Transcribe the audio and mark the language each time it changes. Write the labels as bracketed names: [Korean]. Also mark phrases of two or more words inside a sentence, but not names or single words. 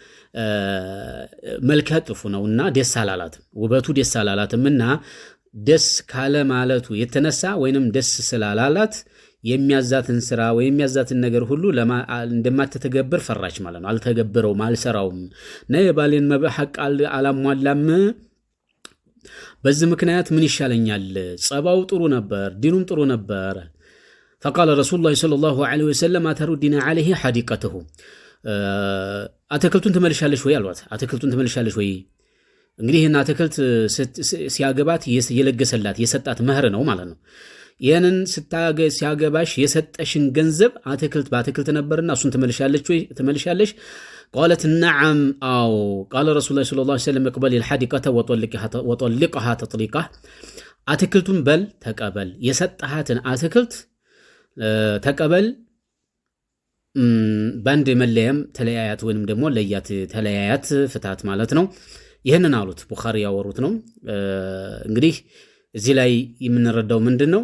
[Amharic] መልከ ጥፉ ነውና ደስ አላላትም፣ ውበቱ ደስ አላላትምና ደስ ካለ ማለቱ የተነሳ ወይንም ደስ ስላላላት የሚያዛትን ስራ ወይ የሚያዛትን ነገር ሁሉ እንደማትተገብር ፈራች ማለት ነው። አልተገብረውም፣ አልሰራውም ነው የባሌን ሐቅ አላሟላም። በዚህ ምክንያት ምን ይሻለኛል? ጸባው ጥሩ ነበር፣ ዲኑም ጥሩ ነበር። [Arabic] فقال رسول الله صلى الله عليه وسلم أتردين عليه حديقته [Amharic] አትክልቱን ትመልሻለሽ ወይ አሏት። አትክልቱን ትመልሻለሽ ወይ እንግዲህ እና አትክልት ሲያገባት የለገሰላት የሰጣት መህር ነው ማለት ነው። ይሄንን ሲያገባሽ የሰጠሽን ገንዘብ በአትክልት ነበርና እሱን ትመልሻለሽ? [Arabic] قالت نعم أو قال رسول الله صلى الله عليه وسلم اقبل الحديقة وطلقها تطليقه [Amharic] አትክልቱን በል ተቀበል የሰጣሃትን አትክልት ተቀበል ባንድ መለያም ተለያያት ወይንም ደግሞ ለያት ተለያያት ፍታት ማለት ነው። ይሄንን አሉት ቡኻሪ ያወሩት ነው። እንግዲህ እዚህ ላይ የምንረዳው ምንድነው?